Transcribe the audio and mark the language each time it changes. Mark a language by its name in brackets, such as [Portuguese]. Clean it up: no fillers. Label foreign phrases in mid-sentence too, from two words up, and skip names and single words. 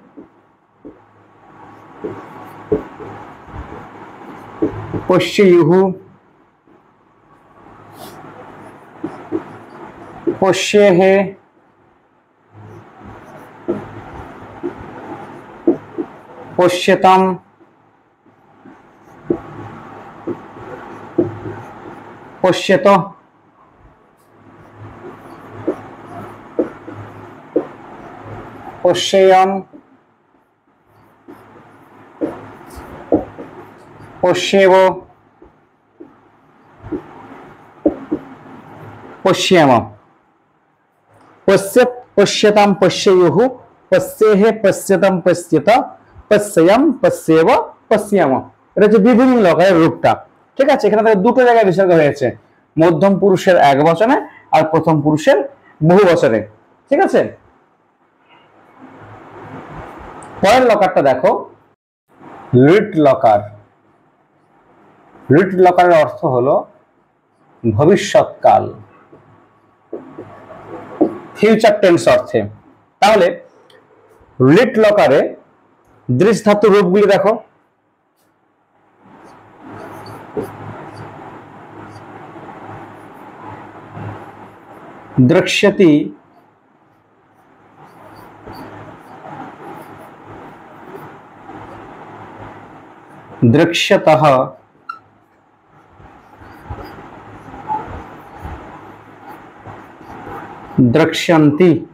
[Sanskrit] পশ্যিয়ুঃ, পশ্যেহে, পশ্যতাম, পশ্যত, পশ্যেয়ং, পশ্যেব, पश्येम, पश्यत पश्यताम पश्येयुः, पश्येहे पश्यताम पश्येत, पश्येयम पश्येव पश्येम। [Bangla] এটা হচ্ছে বিভিন্ন লকারের রূপটা। ঠিক আছে, এখানে দেখো দুটো জায়গায় বিসর্গ হয়েছে, মধ্যম পুরুষের একবচনে আর প্রথম পুরুষের বহুবচনে। ঠিক আছে, পরের লকারটা দেখো, লিট লকার। লিট লকারের অর্থ হলো ভবিষ্যৎকাল, [English] future tense [Bangla] অর্থে। তাহলে লিট লকারে দৃশ ধাতুর রূপগুলি দেখো, [Sanskrit] द्रक्ष्यति, द्रक्ष्यतः, द्रक्ष्यन्ति,